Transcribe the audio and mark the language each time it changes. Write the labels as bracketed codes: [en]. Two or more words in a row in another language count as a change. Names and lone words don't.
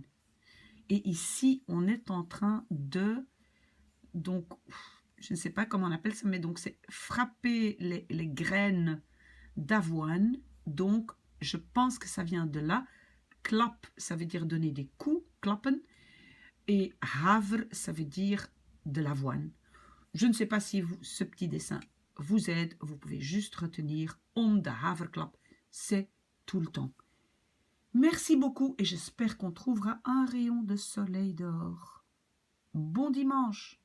[fr] Et ici, on est en train de, donc, je ne sais pas comment on appelle ça, mais donc c'est frapper les graines d'avoine. Donc, je pense que ça vient de là. Klap, ça veut dire donner des coups, klappen. Et haver, ça veut dire de l'avoine. Je ne sais pas si ce petit dessin vous aide. Vous pouvez juste retenir [nl] om de haverklap. [fr] C'est tout le temps. Merci beaucoup et j'espère qu'on trouvera un rayon de soleil dehors. Bon dimanche!